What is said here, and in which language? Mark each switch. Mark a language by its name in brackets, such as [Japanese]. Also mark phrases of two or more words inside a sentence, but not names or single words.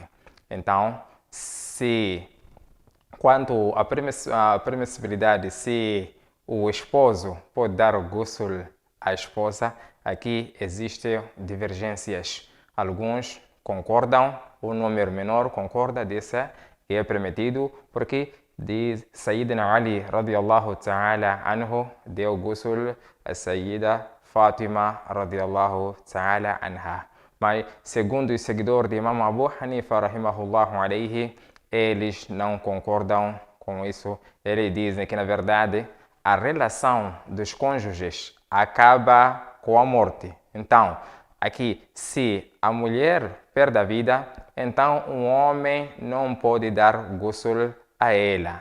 [Portuguese] Então, quanto à permissibilidade, se o esposo pode dar o ghusl à esposa, aqui existem divergências. Alguns concordam, o número menor concorda que é permitido, porque de Sayyidina Ali [Arabic] رضي الله تعالى عنه [Portuguese] deu ghusl a Sayyida Fatima [Arabic] رضي الله تعالى عنها. [Portuguese] Mas, segundo os seguidores de Imam Abu Hanifa [Arabic] رحمه الله عليه, [Portuguese] eles não concordam com isso. Eles dizem que, na verdade, a relação dos cônjuges acaba com a morte. Então, aqui, se a mulher perde a vida, então um homem não pode dar ghusl a ela.